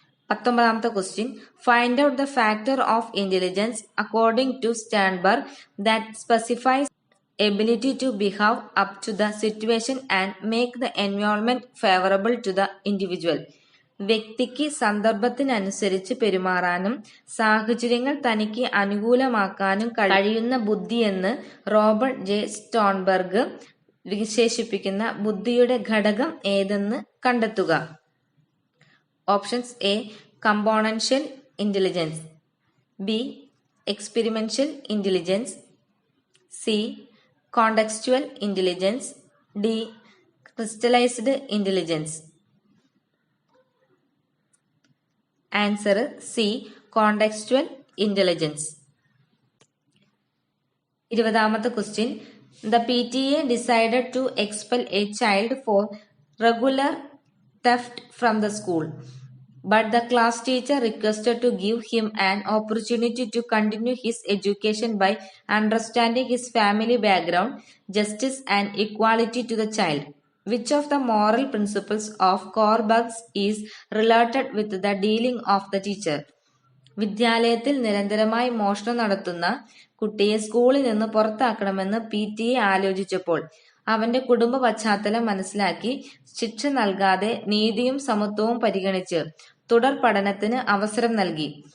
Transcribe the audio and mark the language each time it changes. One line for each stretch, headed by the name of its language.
English: 19ാമത്തെ question find out the factor of intelligence according to Sternberg that specifies ability to behave up to the situation and make the environment favorable to the individual.
Malayalam: വ്യക്തിക്ക് സന്ദർഭത്തിനനുസരിച്ച് പെരുമാറാനും സാഹചര്യങ്ങൾ തനിക്ക് അനുകൂലമാക്കാനും കഴിയുന്ന ബുദ്ധിയെന്ന് Robert J സ്റ്റോൺബർഗ് വിശേഷിപ്പിക്കുന്ന ബുദ്ധിയുടെ ഘടകം ഏതെന്ന് കണ്ടെത്തുക.
English: Options A componential intelligence, B experiential intelligence, C contextual intelligence, D crystallised intelligence. Answer C contextual intelligence. 20ാമത്തെ question the PTA decided to expel a child for regular theft from the school, but the class teacher requested to give him an opportunity to continue his education by understanding his family background, justice and equality to the child. Which of the moral principles of Kohlberg's is related with the dealing of the teacher?
Malayalam: വിദ്യാലയത്തിൽ നിരന്തരമായി മോഷണം നടത്തുന്ന കുട്ടിയെ സ്കൂളിൽ നിന്ന് പുറത്താക്കണമെന്ന് PTA ആലോചിച്ചപ്പോൾ അവന്റെ കുടുംബ പശ്ചാത്തലം മനസ്സിലാക്കി ശിക്ഷ നൽകാതെ നീതിയും സമത്വവും പരിഗണിച്ച് തുടർ പഠനത്തിന് അവസരം നൽകി.